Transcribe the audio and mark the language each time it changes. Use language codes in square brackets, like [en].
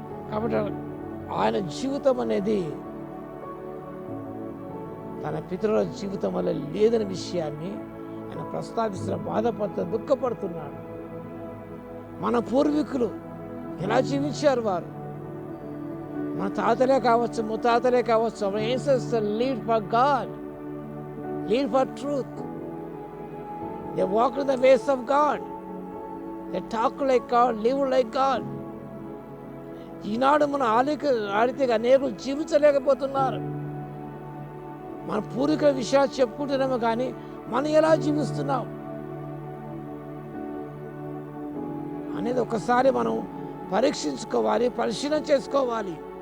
[te] కాబట్టి ఆయన జీవితం అనేది తన పితరుల జీవితం వల్ల లేదనే విషయాన్ని ఆయన ప్రస్తావిస్తున్న, బాధపడుతూ దుఃఖపడుతున్నాడు. మన పూర్వీకులు ఎలా జీవించారు? వారు మన తాతలే కావచ్చు, ముత్తాతలే కావచ్చు. [en] our ancestors lived for God, lived for truth. They walked in the ways of God. They talked like God, lived like God. [te] ఈనాడు మన ఆడితే అనేకులు జీవించలేకపోతున్నారు. మన పూర్వీకుల విషయాలు చెప్పుకుంటున్నాము, కానీ మనం ఎలా జీవిస్తున్నాం? అనేది ఒకసారి మనం పరీక్షించుకోవాలి, పరిశీలన చేసుకోవాలి.